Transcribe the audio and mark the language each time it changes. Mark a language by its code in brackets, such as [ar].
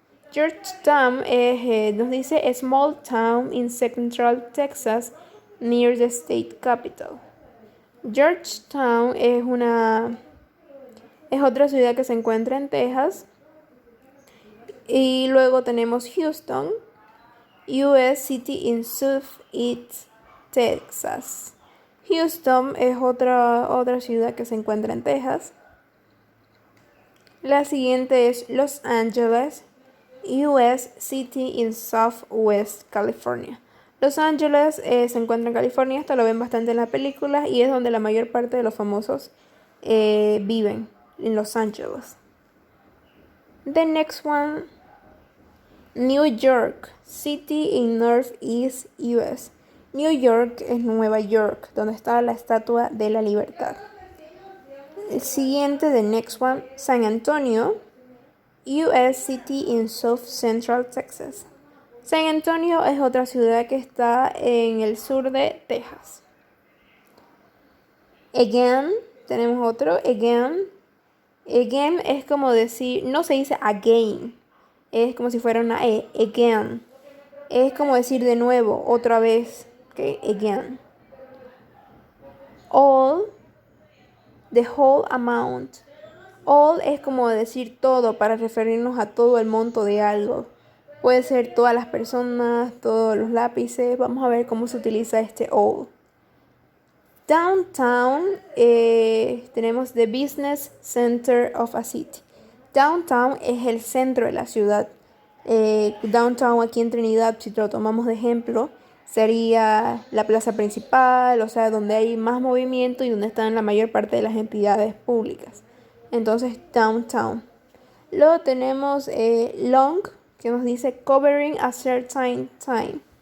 [en] Georgetown [es] nos dice [en] a small town in Central Texas near the state capital. [es] Georgetown es otra ciudad que se encuentra en Texas. Y luego tenemos [en] Houston, US City in Southeast Texas. [es] Houston es otra ciudad que se encuentra en Texas. La siguiente es [en] Los Angeles, US City in Southwest California. [es] Los Ángeles se encuentra en California, esto lo ven bastante en las películas y es donde la mayor parte de los famosos viven, en Los Ángeles. [en] The next one, New York City in Northeast US. [es] New York es Nueva York, donde está la Estatua de la Libertad. El siguiente, [en] the next one, San Antonio, US City in South Central Texas. [es] San Antonio es otra ciudad que está en el sur de Texas. Again, tenemos otro, again. Again es como decir, no se dice again, es como si fuera una E, again. Es como decir de nuevo, otra vez, ¿ok? Again. [en] All, the whole amount. [es] All es como decir todo para referirnos a todo el monto de algo. Puede ser todas las personas, todos los lápices. Vamos a ver cómo se utiliza este all. [en] Downtown, [es] tenemos [en] the business center of a city. [es] Downtown es el centro de la ciudad. Downtown aquí en Trinidad, si lo tomamos de ejemplo, sería la plaza principal, o sea, donde hay más movimiento y donde están la mayor parte de las entidades públicas. Entonces, downtown. Luego tenemos long, que nos dice [en] covering a certain time.